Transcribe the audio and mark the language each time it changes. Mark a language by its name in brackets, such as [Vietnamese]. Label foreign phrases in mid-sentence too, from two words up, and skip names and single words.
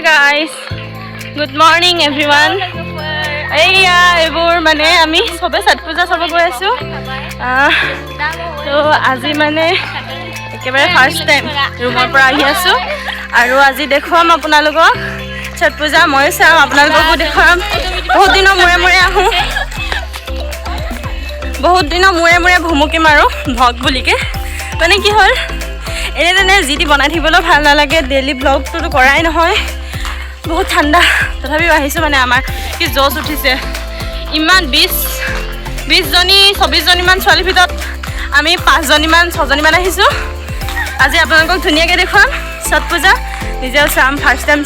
[English] guys. Good morning everyone. [Assamese] এয়া এবাৰ মানে আমি সবে ছট পূজা চাব গৈ আছো. তো আজি মানে একেবাৰে [English] first time [Assamese] ৰুমৰ পৰা আহি আছো আৰু আজি দেখুৱাম আপোনালোকক ছট পূজা মই চাম আপোনালোকক দেখুৱাম বহুত দিনৰ মূৰে মূৰে আহো বহুত দিনৰ মূৰে মূৰে ভুমুকি মাৰো ভ্লগ বুলিকে মানে কি hol এনে তেনে জিটি বনাই থাকিবলৈ ভাল নালাগে ডেইলি ব্লগটো কৰাই নহয় বহুত ঠাণ্ডা তথাপি আহিছো মানে আমাৰ কি জোশ উঠিছে ইমান 20 জনী 24 জনী মান ছোৱালী ভিতৰত আমি 5 জনী মান 6 জনী মান আহিছো আজি আপোনালোকক ধুনীয়াকৈ দেখুৱাম Chhat Puja নিজেও চাম [English] first time